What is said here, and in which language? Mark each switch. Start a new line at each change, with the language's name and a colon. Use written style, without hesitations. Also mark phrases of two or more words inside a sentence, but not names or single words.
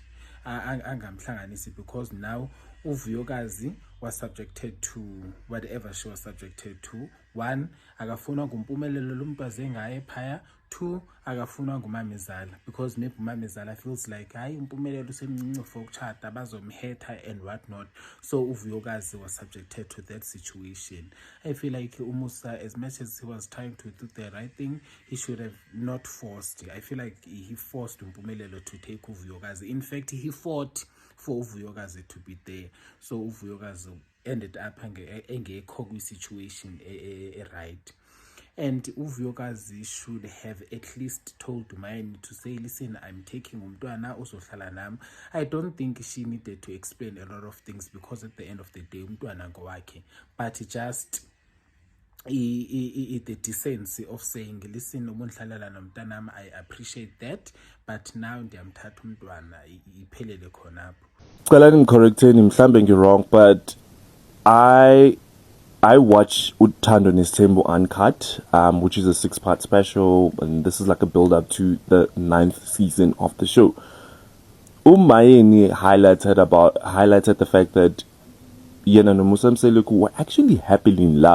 English: Angamhlanganisi, because now uVuyokazi was subjected to whatever she was subjected to. One,
Zulu: akafuna ngumpumelelo lo muntu aze ngaye phaya. 2 akafunwa ngumamezala
English: because maybe
Zulu: umamezala
English: feels like
Zulu: hayi uMpumelelo usemncinci for ukuchata bazomhetha
English: and what not. So uVuyokazi was subjected to that situation. I feel like Umusa, as much as he was trying to do the right thing, he should have not forced. I feel like he forced Mpumelelo to take uVuyokazi. In fact, he fought for uVuyokazi to be there. So uVuyokazi ended up
Zulu: engekho kwi-situation
English: right. And uVuyokazi should have at least told Mayeni to say, listen, I'm taking
Zulu: umntwana uzohlala nami.
English: I don't think she needed to explain a lot of things because at the end of the day
Zulu: umntwana ngowakhe,
English: but just the decency of saying, listen,
Xhosa: umundlalela nomntanami,
English: I appreciate that, but now
Xhosa: ndiyamthatha umntwana iphelele khonapho.
Zulu: Cela ngicorrecteni mhlambe ngi-wrong,
English: but I watch Uthando Nesthembu Uncut, which is a 6-part special, and this is like a build-up to the 9th season of the show. Mayeni highlighted the fact that Yena and Musa Mseleku were actually happily in love.